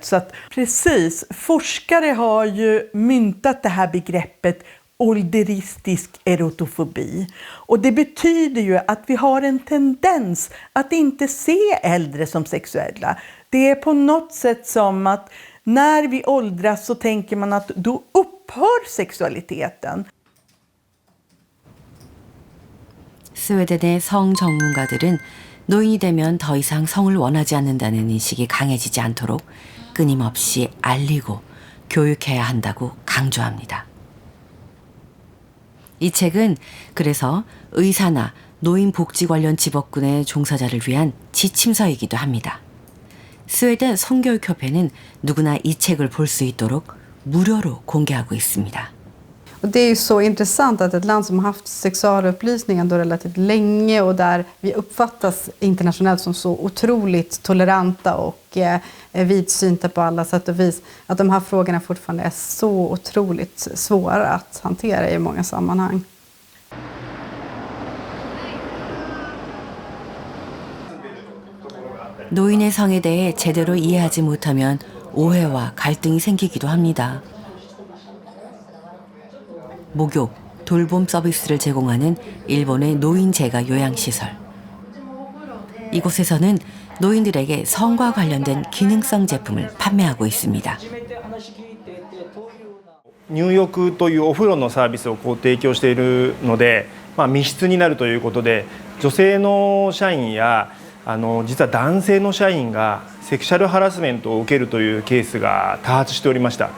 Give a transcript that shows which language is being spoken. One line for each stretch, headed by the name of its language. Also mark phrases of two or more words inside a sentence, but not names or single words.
Swedish: Så att, precis, forskare har ju myntat det här begreppet ålderistisk erotofobi. Och det betyder ju att vi har en tendens att inte se äldre som sexuella. Det är på något sätt som att när vi åldras så tänker man att då upphör sexualiteten.
Korean: 스웨덴의 성 전문가들은 노인이 되면 더 이상 성을 원하지 않는다는 인식이 강해지지 않도록 끊임없이 알리고 교육해야 한다고 강조합니다. 이 책은 그래서 의사나 노인복지 관련 직업군의 종사자를 위한 지침서이기도 합니다. 스웨덴 성교육협회는 누구나 이 책을 볼 수 있도록 무료로 공개하고 있습니다.
Swedish: Och det är ju så intressant att ett land som har haft sexualupplysning ändå relativt länge och där vi uppfattas internationellt som så otroligt toleranta och vidsynta på alla sätt och vis, att de här frågorna fortfarande är så otroligt svåra att hantera i många sammanhang.
Korean: 노인의 성에 대해 제대로 이해하지 못하면 오해와 갈등이 생기기도 합니다. 목욕, 돌봄 서비스를 제공하는 일본의 노인 재가 요양시설. 이곳에서는 노인들에게 성과 관련된 기능성 제품을 판매하고 있습니다.
Japanese: 入浴というお風呂のサービスを提供しているので、密室になるということで、女性の社員や実は男性の社員がセクシャルハラスメントを受けるというケースが多発しておりました。